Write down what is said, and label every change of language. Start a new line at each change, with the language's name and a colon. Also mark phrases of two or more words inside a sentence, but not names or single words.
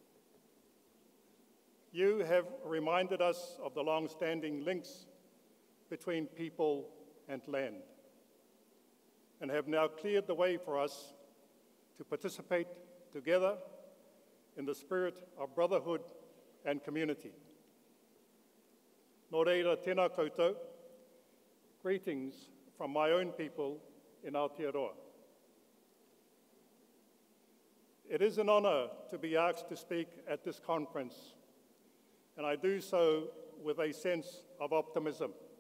English: You have reminded us of the long-standing links between people and land, and have now cleared the way for us to participate together in the spirit of brotherhood and community.
Māori: Nō reira, tēnā koutou,
English: greetings from my own people in Aotearoa. It is an honour to be asked to speak at this conference, and I do so with a sense of optimism.